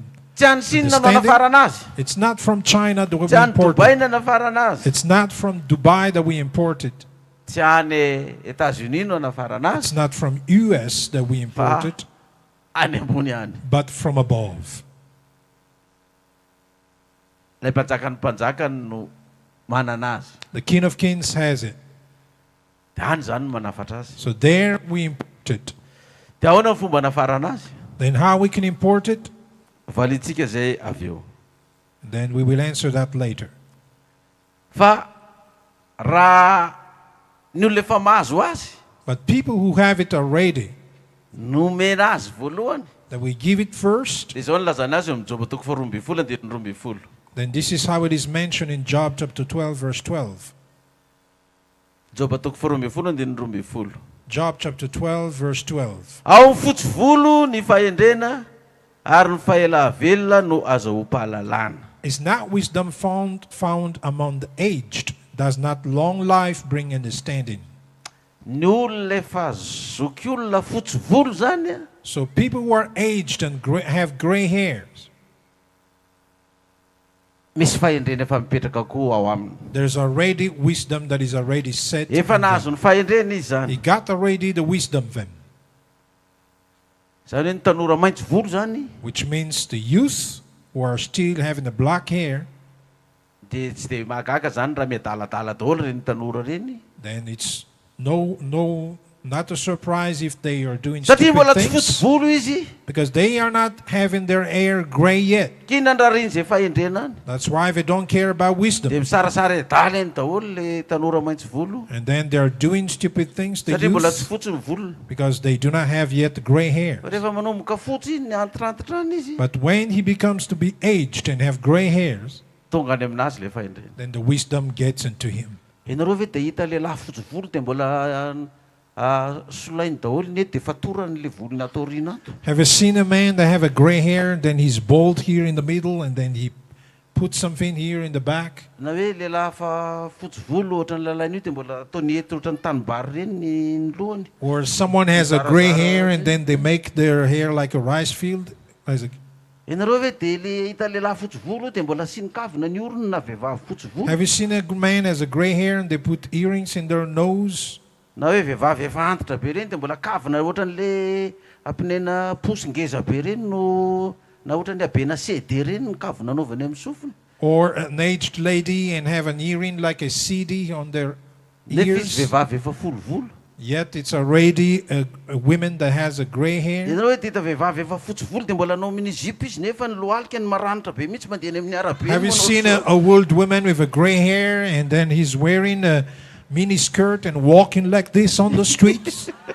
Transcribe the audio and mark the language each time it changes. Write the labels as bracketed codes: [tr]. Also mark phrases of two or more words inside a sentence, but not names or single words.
[mg] tsy any Sinina no [en] understanding, [mg] anafarana azy. [en] it's not from China that we [mg] Tsy any [en] import Dubai it. [mg] no anafarana azy. [en] It's not from Dubai that we import it. [mg] Tsy any États-Unis no anafarana [en] It's [mg] azy. [en] not from US that we import it, [mg] Any ambony any. [en] but from above. [mg] Ilay mpanjaka ny mpanjaka no manana azy. [en] The King of Kings has it. [mg] Dia any zany no manafatra azy. [en] So there we import it. [mg] Dia ahoana ny fomba anafarana azy? [en] Then how we can import it? [mg] Valitsika zay avy eo. [en] Then we will answer that later. [mg] Fa raha ny olona efa mahazo azy, [en] But people who have it already, [mg] nomena azy voalohany. [en] that we give it first, [mg] Dia izao no lazana azy eo amin'ny Joba toko faharoa ambin'ny folo andininy roa ambin'ny folo. [en] then this is how it is mentioned in Job chapter 12, verse 12. [mg] Joba toko faharoa ambin'ny folo andininy roa ambin'ny folo. [en] Job chapter 12, verse 12. [mg] Ao fotsy volo ny fahendrena ary ny faela velona no azahoam-pahalalana. [en] Is not wisdom found among the aged? Does not long life bring understanding? [mg] Ny olona efa zoky olona fotsy volo zany a, [en] So people who are aged and have gray hairs, [mg] misy fahendrena efa mipetraka koa ao aminy. [en] there's already wisdom that is already set. [mg] Efa [en] in them. [mg] nahazo ny fahendrena izy [en] He [mg] zany. [en] got already the wisdom then, [mg] Zany hoe ny tanora maitso volo zany, [en] which means the youth who are still having the black hair, [mg] dia tsy dia mahagaga zany raha miadaladala daholo reny tanora reny. [en] then it's not a surprise if they are doing [mg] Satria mbola [en] stupid [mg] tsy fotsy [en] things, [mg] volo izy, [en] because they are not having their hair gray yet. [mg] kina andrariny zay fahendrena any. [en] That's why they don't care about [mg] Dia [en] wisdom. [mg] misarasara adaly eny daholo le tanora maitso volo. [en] And then they are doing stupid things, the [mg] Satria mbola tsy [en] youth, [mg] fotsy ny volony. [en] because they do not have yet gray hair. [mg] Fa rehefa manomboka fotsy ny antitrantitra any izy, [en] But when he becomes to be aged and have gray hairs, [mg] tonga any aminazy le fahendrena. [en] then the wisdom gets into him. [mg] Ianareo ve dia hita lehilahy fotsy volo dia mbola solainy daholo ny ety dia fatorany le volony atao aoriana ato. [en] Have you seen a man that have a gray hair, then he's bald here in the middle, and then he puts something here in the back? [mg] Na hoe lehilahy fa fotsy volo ohatra ny lalainy io dia mbola ataony ety ohatra ny tanimbary reny ny lohany. [en] Or someone has a gray hair and then they make their hair like a rice field? As a- [mg] Ianareo ve dia le hita lehilahy fotsy volo dia mbola siny kavina ny orony na vehivavy fotsy volo. [en] Have you seen a man has a gray hair and they put earrings in their nose? [mg] Na hoe vehivavy efa antitra be reny dia mbola kavina ohatra n'le ampinena posy ngeza be reny no na ohatra ny abena CD reny ny kavina anaovany amin'ny sofiny. [en] Or an aged lady and have an earring like a CD on their [mg] Nefa izy [en] ears? [mg] vehivavy efa folo volo. [en] Yet it's already a woman that has a gray hair. [mg] Ianareo hoe dia hita vehivavy efa fotsy volo dia mbola anao amin'ny zipo izy nefa ny lohalika ny maranitra be mihitsy mandeha any amin'ny arabe. [en] Have you seen a old woman with a gray hair and then he's wearing a mini skirt and walking like this on the streets?